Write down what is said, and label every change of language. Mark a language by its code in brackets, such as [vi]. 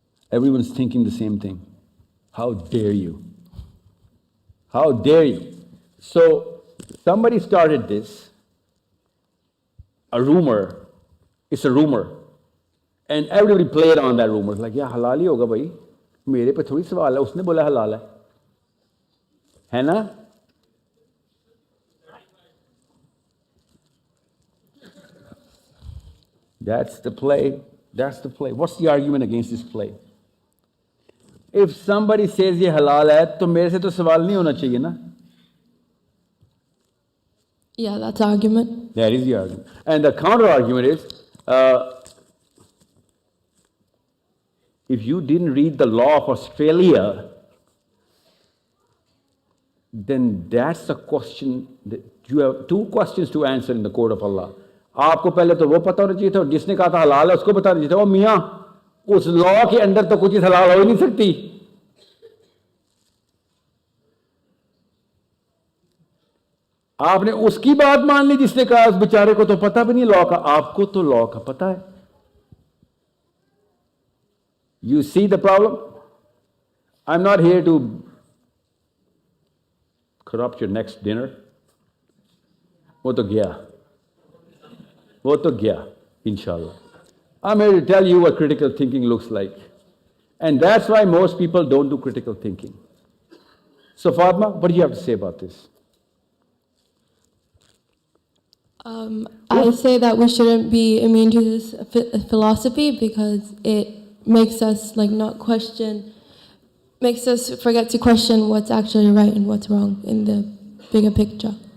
[en] Everyone's thinking the same thing. How dare you? How dare you? So somebody started this, a rumor. It's a rumor. And everybody played on that rumor. It's like, yeah, [hi] halal hi hoga bhai. मेरे पे थोड़ी सवाल है, उसने बोला हलाल है ना? [en] That's the play. That's the play. What's the argument against this play? If somebody says [hi] ये halal है, तो मेरे से तो सवाल नहीं होना चाहिए ना? [en] Yeah, that's the argument. That is the argument. And the counter argument is, if you didn't read the law of Australia, then that's the question that you have 2 questions to answer in the court of Allah. [hi] आपको पहले तो वो पता होना चाहिए था, जिसने कहा था हलाल है उसको बताना चाहिए था, ओ मियाँ उस लॉ के अंदर तो कुछ चीज हलाल हो ही नहीं सकती. आपने उसकी बात मान ली जिसने कहा उस बेचारे को तो पता भी नहीं लॉ का, आपको तो लॉ का पता है. [en] You see the problem? I'm not here to corrupt your next dinner. [hi] वो तो गया, inshallah. [en] I'm here to tell you what critical thinking looks like. And that's why most people don't do critical thinking. So Fatma, what do you have to say about this? I say that we shouldn't be immune to this philosophy because it makes us not question, makes us forget to question what's actually right and what's wrong in the bigger picture.